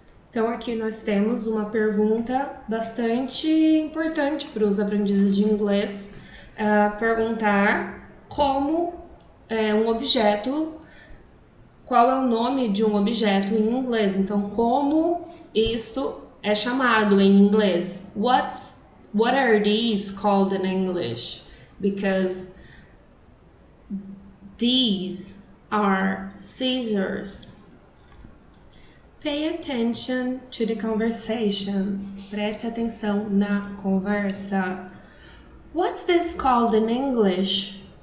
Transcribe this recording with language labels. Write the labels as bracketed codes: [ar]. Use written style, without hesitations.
[pt] Então aqui nós temos uma pergunta bastante importante para os aprendizes de inglês. Perguntar como um objeto, qual é o nome de um objeto em inglês. Então, como isto é chamado em inglês? [en] What are these called in English? Because these are scissors. Pay attention to the conversation. [pt] Preste atenção na conversa. [en] What's this called in English?